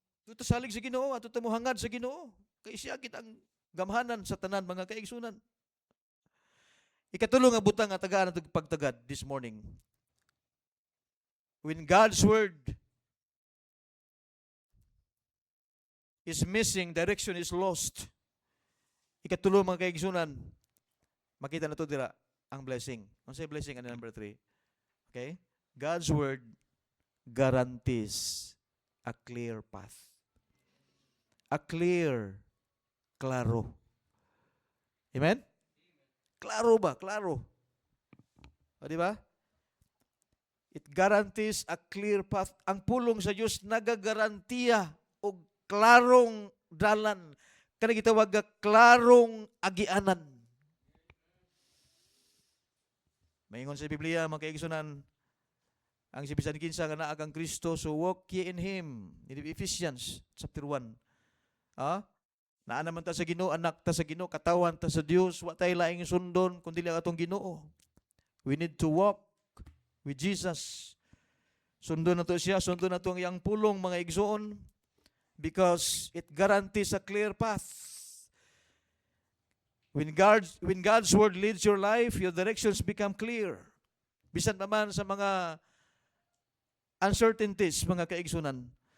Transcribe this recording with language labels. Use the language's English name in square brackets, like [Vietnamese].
[Cebuano] Ito salig sa Ginoo, ato mo hangad sa Ginoo. Kay siya gid ang gamhanan sa tanan mga kaigsunan. Ikatulo nga butang nga tagaan natong pagtagad [English] this morning. When God's word is missing, direction is lost. [Cebuano] Ikatulo mga kaigsunan, makita na to dira ang blessing. Ano say blessing? Ano number 3? [English] Okay? God's word guarantees a clear path. [Cebuano] A clear, klaro. Amen? Klaro ba? Klaro. O, di ba? [English] It guarantees a clear path. [Cebuano] Ang pulong sa Diyos nagagarantiya og klarong dalan. Kana gitawag nga klarong agianan. Maingon sa Biblia, mga kaigsunan, ang si bisan kinsa nga naa kang Kristo, [English] so walk ye in Him. In Ephesians chapter 1. [Cebuano] Naa naman ta sa Ginoo, anak ta sa Ginoo, katawan ta sa Dios, wa tay laing sundon kundi lang atong Ginoo. [English] We need to walk with Jesus. [Cebuano] Sundon nato siya, sundon nato ang iyang pulong mga igsoon [English] because it guarantees a clear path. When God's word leads your life, your directions become clear. [Cebuano] Bisan naman sa mga uncertainties, mga kaigsunan.